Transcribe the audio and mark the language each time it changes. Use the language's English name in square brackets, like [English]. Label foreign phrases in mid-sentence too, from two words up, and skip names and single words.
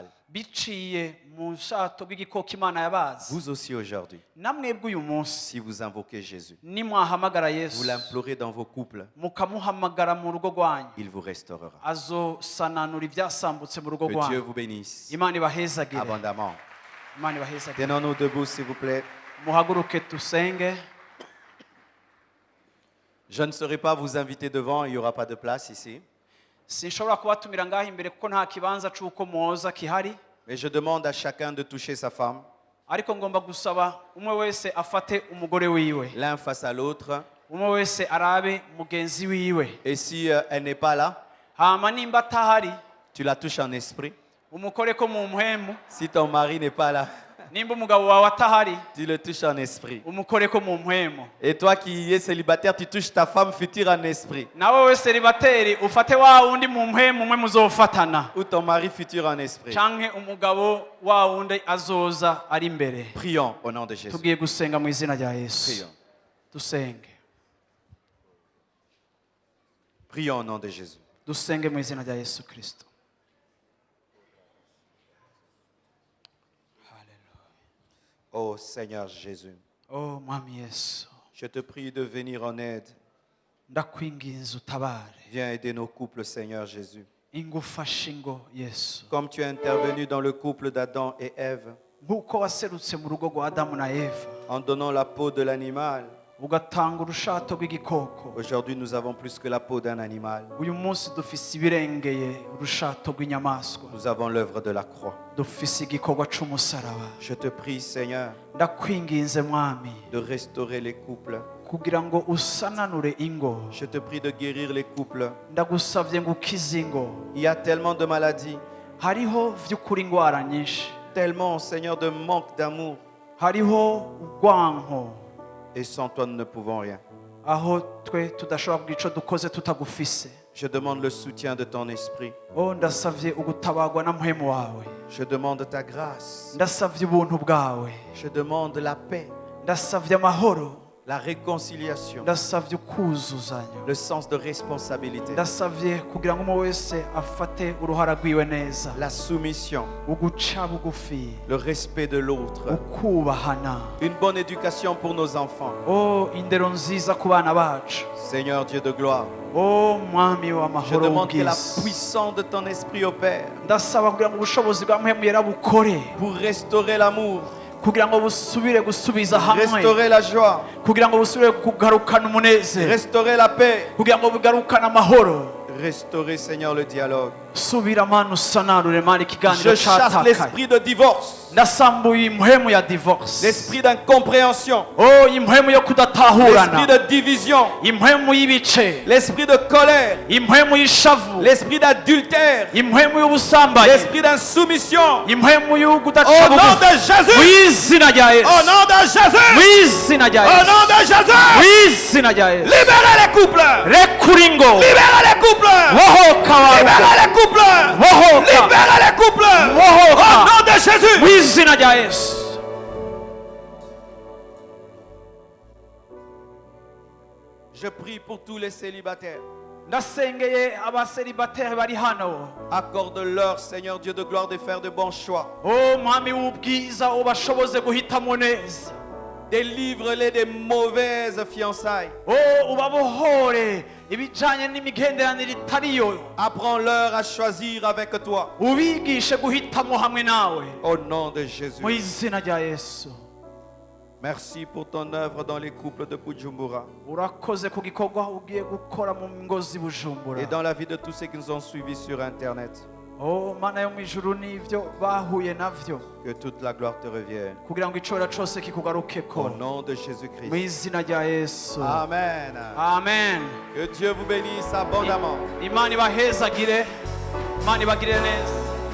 [Rundi] biciye mu nshato bw'igikoko imana yabazi [French] vous aussi aujourd'hui, [Rundi] namwebwe uyu munsi [French] si vous invoquez Jésus, [Rundi] nimwahamagara [French] vous [Rundi] yesu [French] l'implorez dans vos couples, [Rundi] mukamuhamagara mu rugo rwanyu [French] il vous restaurera. [Rundi] azosananura ibyasambutse mu rugo [French] Que Dieu [Rundi] rwanyu [French] vous bénisse [Rundi] imana ibahezagire [French] abondamment. [Rundi] imana ibahezagire [French] Tenons-nous debout, s'il vous plaît. [Rundi] muhaguruke dusenge [French] Je ne saurais pas vous inviter devant, il n'y aura pas de place ici. [Rundi] sinshobora kubatumira ngaho imbere kuko nta kibanza c'uko mwoza kihari [French] Mais je demande à chacun de toucher sa femme, [Rundi] ariko ngomba gusaba umwe wese afate umugore wiwe [French] l'un face à l'autre. [Rundi] umwe wese arabe mugenzi wiwe [French] Et si elle n'est pas là, [Rundi] hama nimba atahari [French] tu la touches en esprit. [Rundi] umukoreko mu mpwemu [French] Si ton mari n'est pas là, [Rundi] nimba umugabo wawe atahari [French] tu le touches en esprit. [Rundi] umukoreko mu mpwemu [French] Et toi qui es célibataire, tu touches ta femme future en esprit. [Rundi] nawe we seribateri ufate wa wundi mu mpwemu umwe muzofatana [French] Ou ton mari futur en esprit. [Rundi] canke umugabo wa wundi azoza ari imbere [French] Prions au nom de Jésus. [Rundi] tugiye gusenga mu izina rya yesu [French] Prions. [Rundi] dusenge [French] Prions au nom de Jésus. [Rundi] dusenge mu izina rya yesu kristo [French] Oh Seigneur Jésus, [Rundi] oh mwami yesu [French] je te prie de venir en aide. [Rundi] ndakwinginze utabare [French] Viens aider nos couples, Seigneur Jésus. [Rundi] ingufashe ingo yesu [French] Comme tu es intervenu dans le couple d'Adam et Ève, [Rundi] nk'uko waserutse mu rugo rwa adamu na eva [French] en donnant la peau de l'animal, [Rundi] ugatanga urushato rw'igikoko [French] aujourd'hui nous avons plus que la peau d'un animal. [Rundi] uyu munsi dufise ibirengeye urushato rw'inyamaswa [French] Nous avons l'œuvre de la croix. [Rundi] dufise igikorwa c'umusaraba [French] Je te prie, Seigneur, [Rundi] ndakwinginze mwami [French] de restaurer les couples. [Rundi] kugira ngo usananure ingo [French] Je te prie de guérir les couples. [Rundi] ndagusavye ngo ukize ingo [French] Il y a tellement de maladies, [Rundi] hariho vy'ukuri ingwara nyinshi [French] tellement, Seigneur, de manque d'amour. [Rundi] hariho urwanko [French] Et sans toi, nous ne pouvons rien. [Rundi] aho twe tudashobora kugira ico dukoze tutagufise [French] Je demande le soutien de ton esprit. [Rundi] o ndasavye ugutabarwa na mpwemu wawe [French] Je demande ta grâce. [Rundi] ndasavye ubuntu bwawe [French] Je demande la paix, [Rundi] ndasavye amahoro [French] la réconciliation, [Rundi] ndasavye ukuzuzanya, [French] le sens de responsabilité, [Rundi] ndasavye kugira ngo umwe wese afate uruhara rwiwe neza, [French] la soumission, [Rundi] uguca bugufi, [French] le respect de l'autre, [Rundi] ukubahana, [French] une bonne éducation pour nos enfants. [Rundi] indero nziza ku bana bacu. [French] Seigneur Dieu de gloire, [Rundi] Mwami [French] je [Rundi] w'amahoro [French] demande que la [Rundi] w'ubwiza, [French] puissance de ton esprit opère [Rundi] ndasaba kugira ngo ubushobozi bwa mpemu yera bukore, [French] pour restaurer l'amour, [Rundi] kugira ngo busubire gusubiza hamwe, [French] restaurer la joie, [Rundi] kugira ngo busubire kugarukana umunezero, [French] restaurer la paix, [Rundi] kugira ngo bugarukane amahoro. [French] restaurer, Seigneur, le dialogue. [Rundi] Subira mana usanarure mari ikiganiro [French] Je chasse [Rundi] cyatakaye. [French] l'esprit de divorce, [Rundi] Ndasambuye impwemu ya divorce, [French] l'esprit d'incompréhension, [Rundi] impwemu yo [French] l'esprit [Rundi] kudatahurana, [French] de division, [Rundi] impwemu y'ibice, [French] l'esprit de colère, [Rundi] impwemu y'ishavu, [French] l'esprit d'adultère, [Rundi] impwemu y'ubusambanyi, [French] l'esprit d'insoumission. [Rundi] impwemu [French] Au [Rundi] y'ugudaca [French] nom [Rundi] bugufi. [French] de Jésus, [Rundi] Mu izina rya [French] au [Rundi] Yesu, [French] nom de Jésus, [Rundi] mu izina rya [French] au [Rundi] Yesu, [French] nom de Jésus, [Rundi] mu izina rya Yesu. [French] libérez les couples, [Rundi] Rekura ingo, [French] libérez les couples, [Rundi] bohoka warugo, [French] libérez les couples, [Rundi] bohoka, [French] libérez les couples, au [Rundi] bohoka, [French] nom de [Rundi] mu [French] Jésus. [Rundi] izina rya Yesu. [French] Je prie pour tous les célibataires. [Rundi] Ndasengeye abaseribateri bari hano. [French] Accorde-leur, Seigneur Dieu de gloire, de faire de bons choix. [Rundi] Mwami w'ubwiza ubashoboze guhitamo neza. [French] Délivre-les des mauvaises fiançailles. [Rundi] Ubabohore ibijanye n'imigenderanire itariyo. [French] Apprends-leur à choisir avec toi. [Rundi] Ubigishe guhitamo hamwe nawe. [French] Au nom de Jésus. [Rundi] Mu izina rya Yesu. [French] Merci pour ton œuvre dans les couples de Bujumbura [Rundi] Urakoze ku gikorwa ugiye gukora mu ngo z'i Bujumbura. [French] et dans la vie de tous ceux qui nous ont suivis sur Internet. [Rundi] Mana yo mu ijuru n'ivyo bahuye navyo, [French] Que toute la gloire te revienne. [Rundi] kugira ngo icora cose [French] Au [Rundi] kikugarukeko. [French] nom de [Rundi] Mu [French] Jésus-Christ. [Rundi] izina rya Yesu. [French] Amen. [Rundi] Amen. [French] Que Dieu vous bénisse abondamment. [Rundi] Imana ibahezagire, Imana ibagirire neza.